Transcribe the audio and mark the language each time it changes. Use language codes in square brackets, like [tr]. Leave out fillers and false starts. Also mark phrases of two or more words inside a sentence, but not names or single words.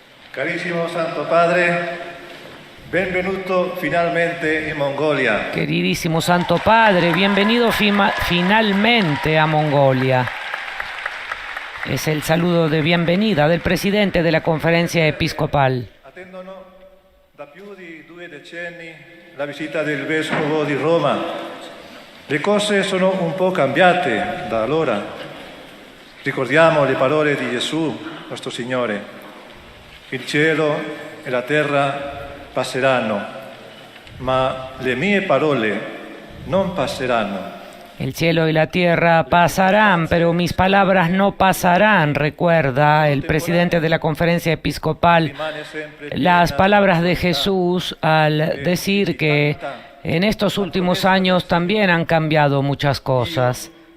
[it] Carissimo Santo Padre, benvenuto finalmente in Mongolia. [es] Queridísimo Santo Padre, bienvenido finalmente a Mongolia. Es el saludo de bienvenida del presidente de la Conferencia Episcopal. [it] Attendono da più di 2 decenni la visita del Vescovo di Roma. Le cose sono un po' cambiate da allora. Ricordiamo le parole di Gesù, nostro Signore. Il cielo e la terra passeranno, ma le mie parole non passeranno. [es] El cielo y la tierra pasarán, pero mis palabras no pasarán, recuerda el presidente de la Conferencia Episcopal las palabras de Jesús al decir que en estos últimos años también han cambiado muchas cosas.